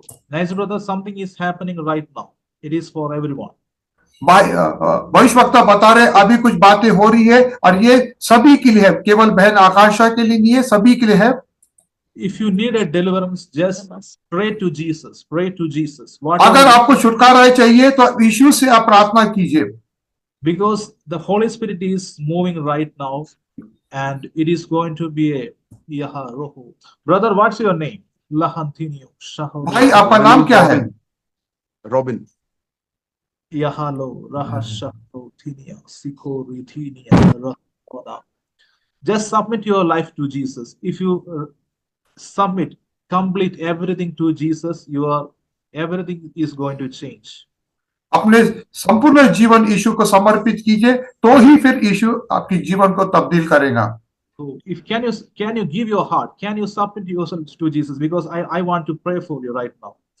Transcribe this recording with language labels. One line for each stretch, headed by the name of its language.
English: Nice brother, something is happening right now. It is for everyone.
Hindi: भविष्यवक्ता बता रहे अभी कुछ बातें हो रही है और ये सभी के लिए है, केवल बहन आकांक्षा के लिए नहीं है, सभी के लिए है।
English: If you need a deliverance, just pray to Jesus. Pray to Jesus.
Hindi: अगर आपको छुटकारा चाहिए तो यीशु से आप प्रार्थना कीजिए।
English: Because the Holy Spirit is moving right now, and it is going to be a Yaharohu. Brother, what's your name? Lahantinio.
Hindi: भाई आपका नाम क्या है? Robin. Yahalo Rahashako Tinia Siko Ritinia Rahana.
English: Just submit your life to Jesus. If you submit, complete everything to Jesus, everything is going to change.
Hindi: अपने संपूर्ण जीवन यीशु को समर्पित कीजिए, तो ही फिर यीशु आपके जीवन को तब्दील करेगा।
English: So if can you give your heart? Can you submit yourself to Jesus? Because I want to pray for you right now.